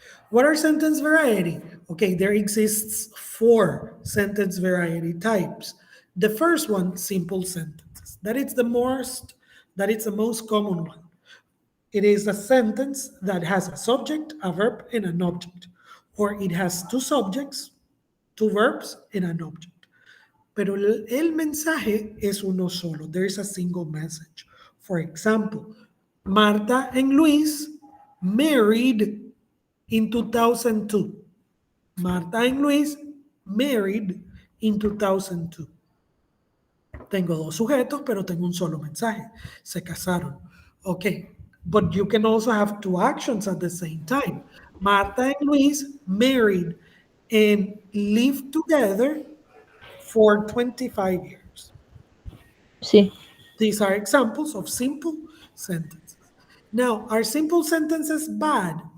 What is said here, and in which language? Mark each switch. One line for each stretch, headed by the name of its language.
English: What are sentence variety? Okay, there exists four sentence variety types. The first one, simple sentences. That is the most common one. It is a sentence that has a subject, a verb, and an object. Or it has two subjects, two verbs, and an object.
Spanish: pero el mensaje es uno solo.
English: There is a single message. For example, Marta and Luis married in 2002. Marta and Luis married in 2002.
Spanish: Tengo dos sujetos, pero tengo un solo mensaje. Se casaron. Okay.
English: But you can also have two actions at the same time. Marta and Luis married and lived together for 25 years.
Spanish: Sí.
English: These are examples of simple sentences. Now, are simple sentences bad?